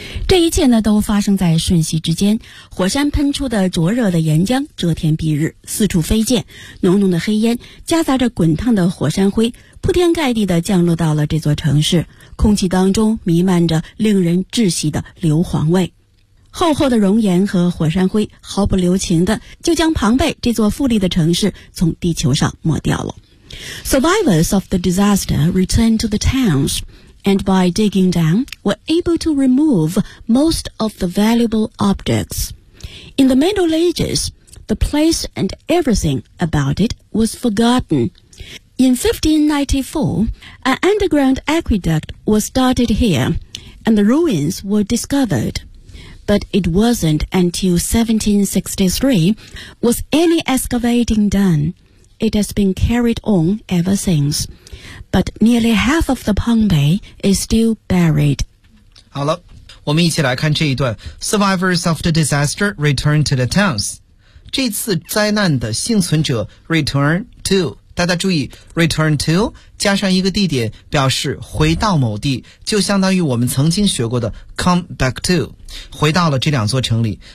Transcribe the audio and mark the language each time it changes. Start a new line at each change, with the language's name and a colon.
Chinese: 这一切呢，都发生在瞬息之间。火山喷出的灼热的岩浆遮天蔽日，四处飞溅，浓浓的黑烟夹杂着滚烫的火山灰，铺天盖地地降落到了这座城市，空气当中弥漫着令人窒息的硫磺味。厚厚的熔岩和火山灰毫不留情地就将庞贝这座富丽的城市从地球上抹掉了。
English: Survivors of the disaster returned to the townsAnd by digging down, were able to remove most of the valuable objects. In the Middle Ages, the place and everything about it was forgotten. In 1594, an underground aqueduct was started here, and the ruins were discovered. But it wasn't until 1763 was any excavating done. It has been carried on ever since. But nearly half of the Pompeii is still buried.
Chinese: 好了，我们一起来看这一段。
English: Survivors of the disaster return to the towns.
Chinese: 这次灾难的幸存者
English: return to.
Chinese: 大家注意 ,return to 加上一个地点表示回到某地，就相当于我们曾经学过的
English: come back to,
Chinese: 回到了这两座城里。